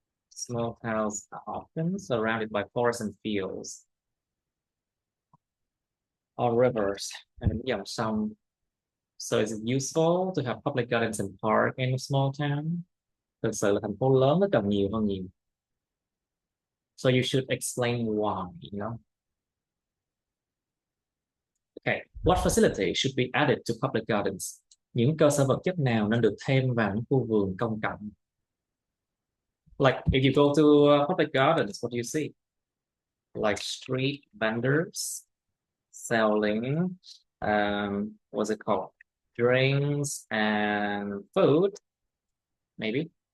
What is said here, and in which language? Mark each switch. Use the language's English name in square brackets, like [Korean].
[English] Small towns are often surrounded by forests and fields or rivers and [Vietnamese] dòng sông. [English] So is it useful to have public gardens and park in a small town? [Vietnamese] Thực sự là thành phố lớn nó cần nhiều hơn nhiều. [English] So you should explain why, you know. Okay, what facility should be added to public gardens? [Vietnamese] Những cơ sở vật chất nào nên được thêm vào những khu vườn công cộng? [English] Like if you go to public gardens, what do you see? Like street vendors selling, what's it called? Drinks and food, maybe.